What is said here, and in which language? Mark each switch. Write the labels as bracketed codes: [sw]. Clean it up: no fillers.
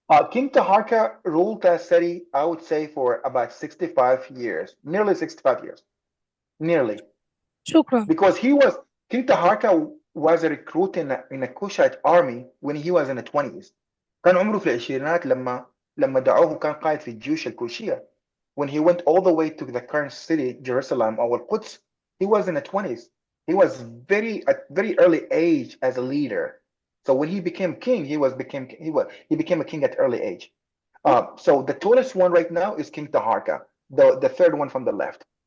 [en] King Taharka ruled Tasedi, I would say, for about 65 years, nearly 65 years, nearly. [ar] Shukran. [en] Because King Taharka was a recruit in a Kushite army when he was in the 20s. [ar] كان عمره في العشرينات لما دعوه كان قائد في الجيوش الكوشية. [en] When he went all the way to the current city, Jerusalem or Quds, he was in the 20s. He was at very early age as a leader. So when he became king, he became a king at early age. So the tallest one right now is King Taharka, the third one from the left.